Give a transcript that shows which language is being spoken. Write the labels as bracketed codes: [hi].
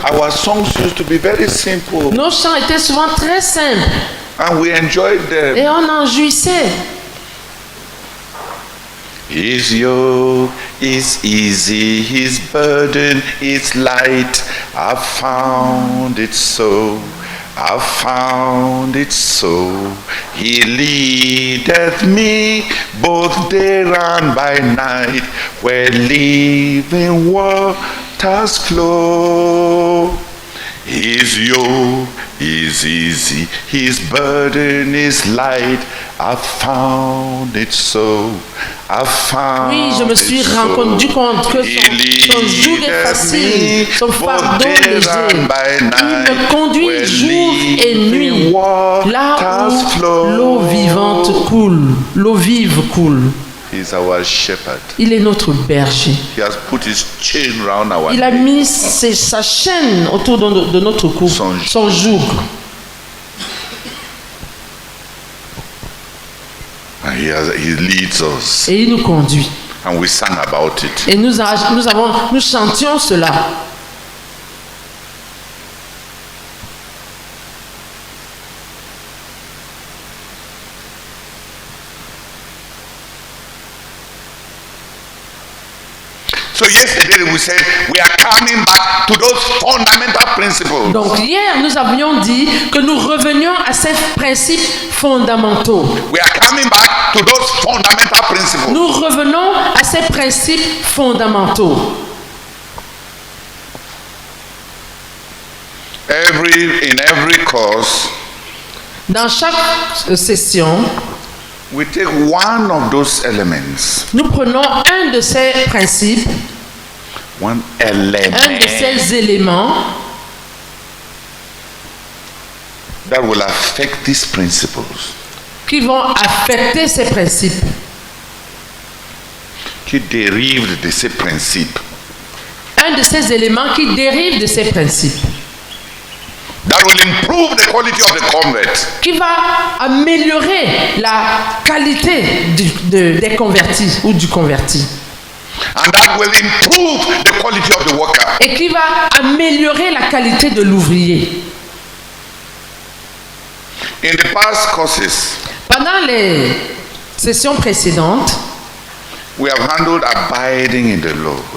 [en] Our songs used to be very simple [fr] Nos chants étaient souvent très simples [en] and we enjoyed them. [fr] et on en jouissait. [en] His yoke is easy, his burden is light. I found it so. I found it so. He leadeth me both day and by night, where living waters flow. His yoke is easy, his burden is light. I found it so. I found [fr] Oui, je me suis rendu compte que son joug est facile, son fardeau léger. Il me conduit jour et nuit, là où l'eau vivante coule, l'eau vive coule. [en] He's our shepherd. [fr] Il est notre berger. [en] He has put his chain round our [fr] Il a [en] neck. [fr] mis sa chaîne autour de notre cou, son joug. [en] And he leads us. [fr] Et il nous conduit. [en] And we sang about it. [fr] Et nous chantions cela. [en] So yesterday we said we are coming back to those fundamental principles. [fr] Donc hier, nous avions dit que nous revenions à ces principes fondamentaux. [en] We are coming back to those fundamental principles. [fr] Nous revenons à ces principes fondamentaux. [en] In every course, [fr] Dans chaque session, [en] we take one of those elements. [fr] nous prenons un de ces principes, [en] One [fr] un de [en] element [fr] ces éléments [en] that will affect these principles. [fr] qui vont affecter ces principes, Qui dérive de ces principes. un de ces éléments qui dérivent de ces principes, [en] That will improve the quality of the convert. [fr] qui va améliorer la qualité des convertis ou du converti, [en] And that will improve the quality of the worker. [fr] et qui va améliorer la qualité de l'ouvrier. [en] In the past courses, [fr] Pendant les sessions précédentes, [en] we have handled abiding in the Lord.